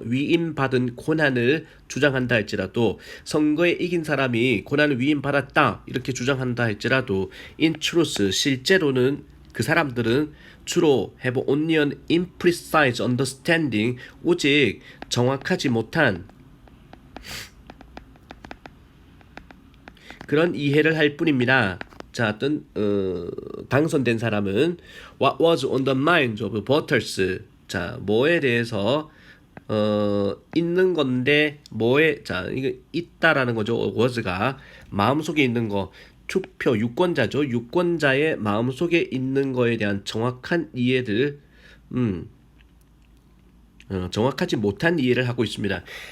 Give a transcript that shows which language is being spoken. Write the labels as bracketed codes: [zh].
[ko] 위임받은 고난을 주장한다 할지라도, 선거에 이긴 사람이 고난을 위임받았다 이렇게 주장한다 할지라도, [en] in truth, [ko] 실제로는 그 사람들은 주로 [en] have only an imprecise understanding, [ko] 오직 정확하지 못한 그런 이해를 할 뿐입니다. 자, 어떤 당선된 사람은 [en] what was on the minds of voters. [ko] 자, 뭐에 대해서 있는 건데, 뭐에 이거 있다라는 거죠. was가 마음속에 있는 거. 투표 유권자죠. 유권자의 마음속에 있는 거에 대한 정확한 이해를 정확하지 못한 이해를 하고 있습니다.